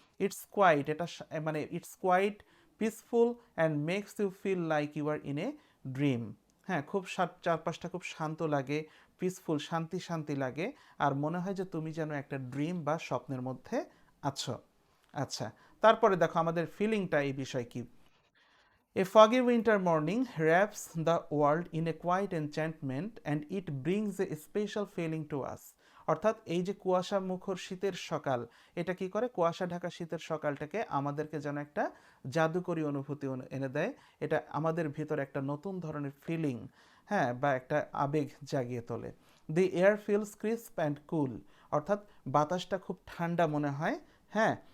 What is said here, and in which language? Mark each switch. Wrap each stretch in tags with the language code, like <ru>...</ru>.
<en>it's quite,</en> <bn>এটা মানে</bn> <en>It's quite peaceful and makes you feel like you are in a dream.</en> <bn>হ্যাঁ, খুব চারপাশটা খুব শান্ত লাগে, পিসফুল, শান্তি শান্তি লাগে, আর মনে হয় যে তুমি যেন একটা ড্রিম বা স্বপ্নের মধ্যে আছো। আচ্ছা, তারপরে দেখো আমাদের ফিলিংটা এই বিষয় কি।</bn> <en>A foggy winter morning wraps the world in a quiet enchantment and it brings a special feeling to us.</en> <bn>অর্থাৎ এই যে কুয়াশা মুখর শীতের সকাল, এটা কি করে, কুয়াশা ঢাকা শীতের সকালটাকে আমাদেরকে যেন একটা জাদুকরী অনুভূতি এনে দেয়, এটা আমাদের ভিতর একটা নতুন ধরনের ফিলিং, হ্যাঁ, বা একটা আবেগ জাগিয়ে তোলে।</bn> <en>the air feels crisp and cool,</en> <bn>অর্থাৎ বাতাসটা খুব ঠান্ডা মনে হয়, হ্যাঁ।</bn>